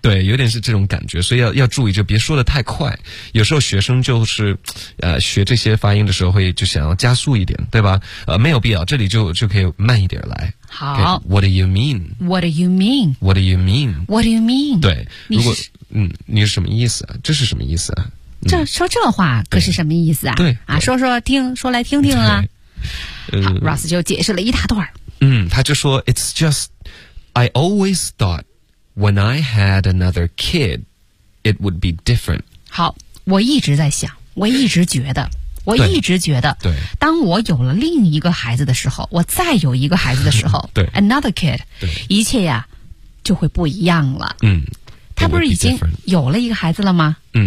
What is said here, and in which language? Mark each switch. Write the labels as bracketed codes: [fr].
[zh] 对，有点是这种感觉，所以要注意，就别说得太快。有时候学生就是学这些发音的时候会就想要加速一点，对吧？没有必要，这里就可以慢一点来。好。Okay, [en] What do you mean? What do you mean? What do you mean? What do you mean? [zh] 对，如果你是什么意思啊？这是什么意思啊？这说这话可是什么意思啊？对啊，说说听，说来听听啊。好 ，Ross 就解释了一大段。 [en] 他就说 It's just I always thought when I had another kid, it would be different. [zh] 好，我一直在想，我一直觉得，我一直觉得，对，当我有了另一个孩子的时候，我再有一个孩子的时候，对 [en] ，another kid， [zh] 对，一切呀就会不一样了。他不是已经有了一个孩子了吗？